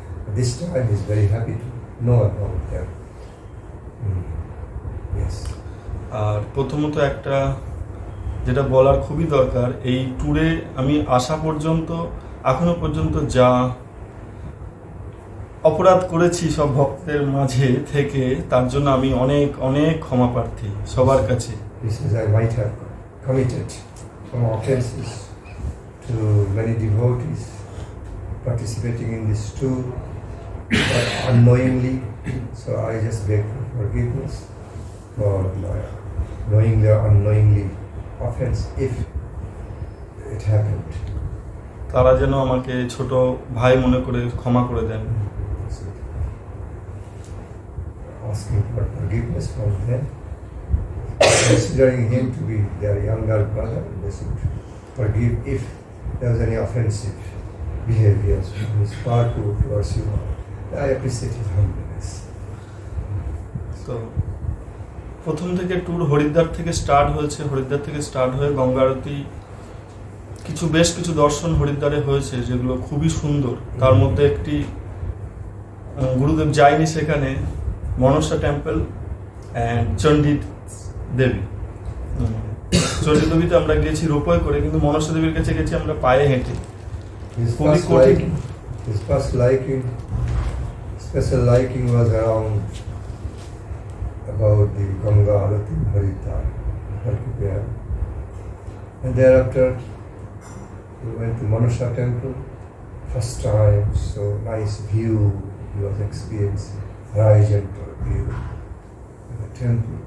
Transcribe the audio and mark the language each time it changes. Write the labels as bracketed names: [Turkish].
[English] But this time he is very happy to know about them. Yes. [Bangla] আর প্রথমত একটা যেটা বলার খুবই দরকার এই ট্যুরে আমি আসা পর্যন্ত এখনো পর্যন্ত যা অপরাধ করেছি সব ভক্তদের মাঝে থেকে তার জন্য আমি অনেক অনেক ক্ষমা প্রার্থী সবার কাছে [English] He says I might have committed some offenses to many devotees participating in this tour unknowingly, so I just beg for forgiveness for my knowingly or unknowingly offense if it happened. [Bangla] তারা যেন আমাকে ছোট ভাই মনে করে ক্ষমা করে দেন [English] Asking for forgiveness from them, considering him to be their younger brother, they should forgive if there was any offensive behavior on his part towards you. I appreciate his humbleness. [Bangla] তো প্রথম থেকে ট্যুর হরিদ্বার থেকে start হয়েছে হরিদ্বার থেকে start হয়ে গঙ্গা আরতি বেশ কিছু দর্শন হরিদ্বারে হয়েছে যেগুলো খুবই সুন্দর তার মধ্যে একটি গুরুদেব যায়নি সেখানে মনসা টেম্পল অ্যান্ড চণ্ডী দেবী চণ্ডী দেবীতে আমরা গেছি রোপওয়ে করে কিন্তু মনসা দেবীর কাছে গেছি আমরা পায়ে হেঁটে খুবই কঠিন [English] His first special liking was around about the Ganga Arati Haridwar, and thereafter we went to Manusha temple. First time, so nice view he was experiencing, horizontal view in the temple.